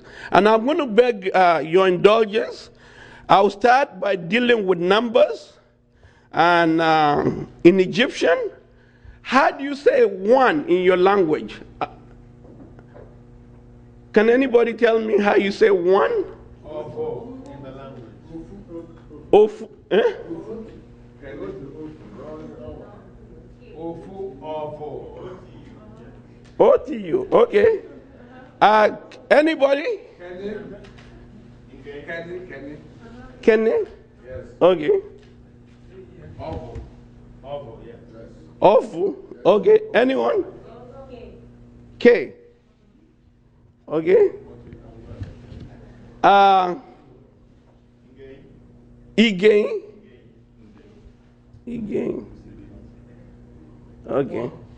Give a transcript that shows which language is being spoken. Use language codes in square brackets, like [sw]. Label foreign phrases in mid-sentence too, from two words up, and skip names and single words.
[en] And I'm going to beg your indulgence. I'll start by dealing with numbers. And in Egyptian, how do you say one in your language? Can anybody tell me how you say one? Ofu in the language. [ig] Ofu, eh? Ofu, ofu. OTU, [en] okay. Anybody? Kenny? Yes. Okay. [ig] Ofu. Ofu, yes. Ofu, [en] okay. Anyone? K. Okay. Again. Again. Okay.